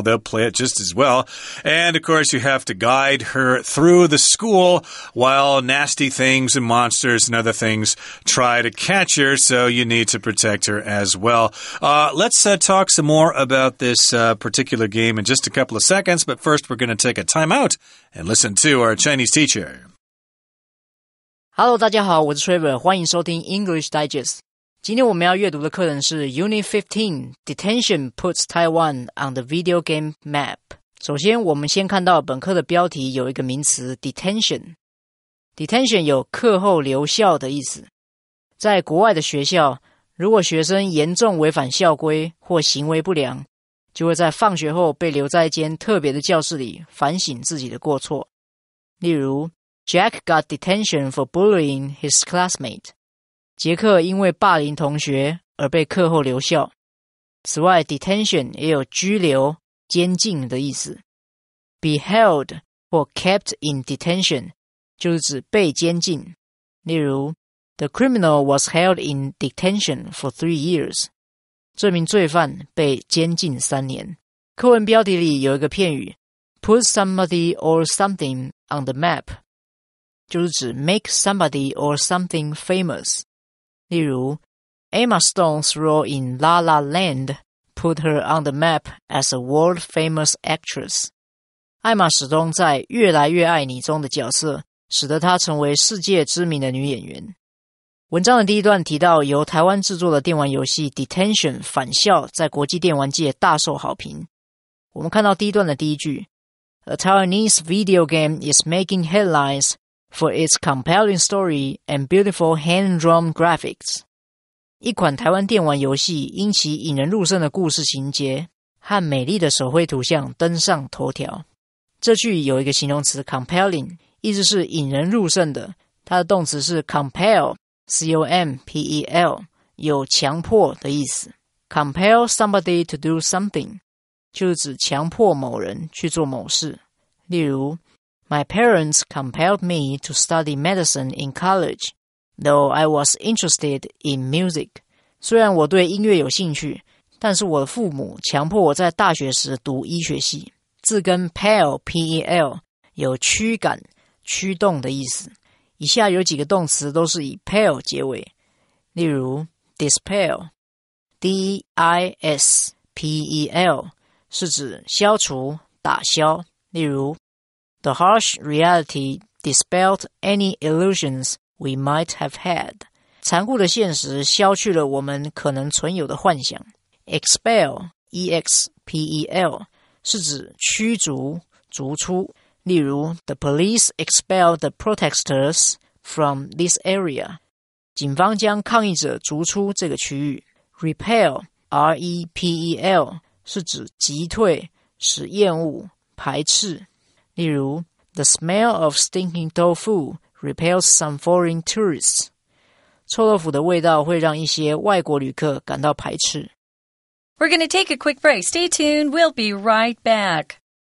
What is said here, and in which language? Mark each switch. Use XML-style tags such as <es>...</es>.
<en>They'll play it just as well. And, of course, you have to guide her through the school while nasty things and monsters and other things try to catch her, so you need to protect her as well. Let's talk some more about this particular game in just a couple of seconds, but first we're going to take a time out and listen to our Chinese teacher.Hello，</en> <zh>大家好，我是 Trevor， 欢迎收听 English Digest。今天我们要阅读的课程是</zh> <en>Unit15 Detention puts Taiwan on the video game map。</en> <zh>首先，我们先看到本课的标题有一个名词 Detention。Detention 有课后留校的意思。在国外的学校，如果学生严重违反校规或行为不良，就会在放学后被留在一间特别的教室里反省自己的过错。例如</zh> <en>Jack got detention for bullying his classmate.</en> <zh>杰克因为霸凌同学而被课后留校。此外 detention 也有拘留、监禁的意思。</zh> <en>Be held</en> <zh>或</zh> <en>kept in detention</en> <zh>就是指被监禁。例如</zh> <en>The criminal was held in detention for 3 years.</en> <zh>这名罪犯被监禁3年。课文标题里有一个片语</zh> <en>Put somebody or something on the map.</en> <zh>就是指</zh> <en>make somebody or something famous.</en> <zh>例如</zh> <en>Emma Stone's role in La La Land put her on the map as a world-famous actress.</en> <zh>艾玛史东在越来越爱你中的角色使得她成为世界知名的女演员。文章的第一段提到由台湾制作的电玩游戏 Detention 返校在国际电玩界大受好评。我们看到第一段的第一句</zh> <en>A Taiwanese video game is making headlines for its compelling story and beautiful hand-drawn graphics.</en> <zh>一款台湾电玩游戏因其引人入胜的故事情节和美丽的手绘图像登上头条。这句有一个形容词 compelling， 意思是引人入胜的，它的动词是 compel， C-O-M-P-E-L， 有强迫的意思。</zh> <en>Compel somebody to do something</en> <zh>就是指强迫某人去做某事。例如</zh> <en>My parents compelled me to study medicine in college, though I was interested in music.</en> <zh>虽然我对音乐有兴趣，但是我的父母强迫我在大学时读医学系。字根 pel, P-E-L, 有驱赶、驱动的意思。以下有几个动词都是以 pel 结尾。例如 dispel, D-I-S-P-E-L, 是指消除、打消。例如</zh> <en>The harsh reality dispelled any illusions we might have had.</en> <zh>残酷的现实消去了我们可能存有的幻想。 Expel, E-X-P-E-L, 是指驱逐、逐出。例如</zh> <en>The police expelled the protesters from this area.</en> <zh>警方将抗议者逐出这个区域。Repel, R-E-P-E-L, 是指击退、使厌恶、排斥。例如</zh> <en>The smell of stinking tofu repels some foreign tourists.</en> <zh>臭豆腐的味道会让一些外国旅客感到排斥。</zh> <en>We're going to take a quick break. Stay tuned. We'll be right back.</en>